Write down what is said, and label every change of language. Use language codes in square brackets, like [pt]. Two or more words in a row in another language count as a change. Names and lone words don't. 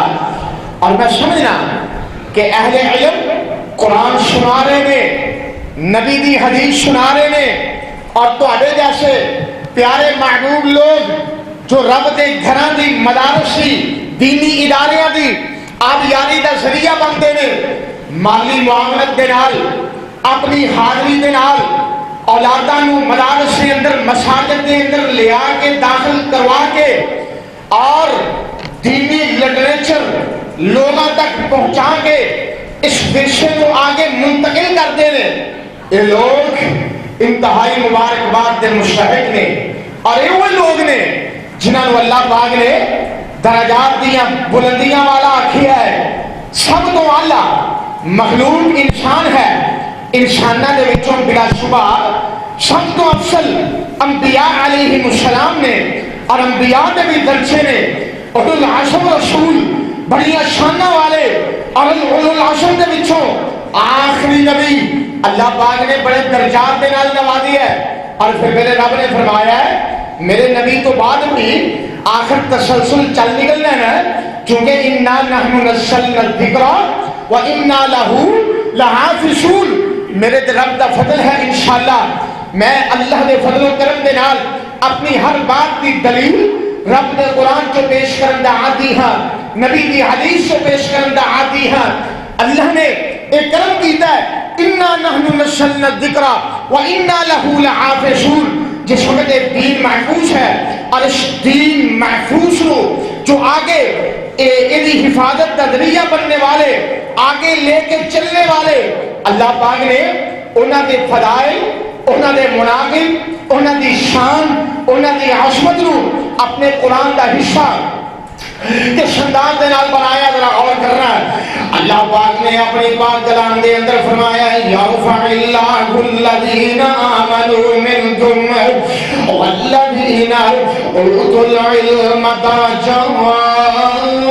[pa] اور میں سمجھنا کہ اہل علم قرآن سنا رہے نے، نبی دی حدیث سنا رہے نے، اور تواڈے جیسے پیارے محبوب لوگ جو رب دے گھراں دی مدارس دی دینی اداریاں دی آبیاری دا ذریعہ بنتے نے، مالی معاونت دے نال، اپنی حاضری دے نال اولاداں نو مدارس دے اندر مساجد دے اندر لے آ کے داخل کروا کے اور دینی لٹریچر لوگوں تک پہنچا کے [ur] اس ورثے کو آگے منتقل کرتے ہیں. [pa] یہ لوگ انتہائی مبارکباد دے مستحق نے، اور یہ وہ لوگ نے جنہاں نو اللہ پاک نے درجات دیاں بلندیاں والا آکھیا ہے. سب تو اعلیٰ مخلوق انسان ہے، انساناں دے وچوں بلا شبہ سب تو افضل انبیاء علیہ السلام نے، اور انبیاء دے بھی درجے نے. اولو العزم رسول بڑی شاناں والے، اور اولو العزم دے وچوں آخری نبی اللہ پاک نے بڑے درجات دے نال نوازی ہے. اور پھر میرے رب نے فرمایا ہے میرے نبی تو بعد بھی آخر تسلسل چل نکلنا ہے، کیونکہ [ar] انا نحن نزلنا الذکر وانا لہ لحافظون. [pa] میرے رب دا فضل ہے انشاءاللہ میں اللہ دے فضل و کرم دے نال اپنی ہر بات کی دلیل رب دے قرآن چو پیش کرن دا عادی ہاں، نبی دی حدیث چو پیش کرن دا عادی ہاں. اللہ نے ایک کرم کیتا ہے [ar] انا نحن نزلنا الذکر وانا لہ لحافظون. [pa] جس وقت دین محفوظ ہے اور اس دین محفوظ کو جو آگے ایدی حفاظت کا ذریعہ بننے والے، آگے لے کے چلنے والے، اللہ پاک نے انہاں دے فضائل، انہاں دے مناقب، انہاں دی شان، انہاں دی عظمت نو اپنے قرآن دا حصہ کس انداز دے نال بنایا، ذرا غور کرنا ہے. اللہ پاک نے اپنی پاک کلام دے اندر فرمایا [ar] یرفع اللہ الذین آمنوا منکم والذین اوتوا العلم درجات.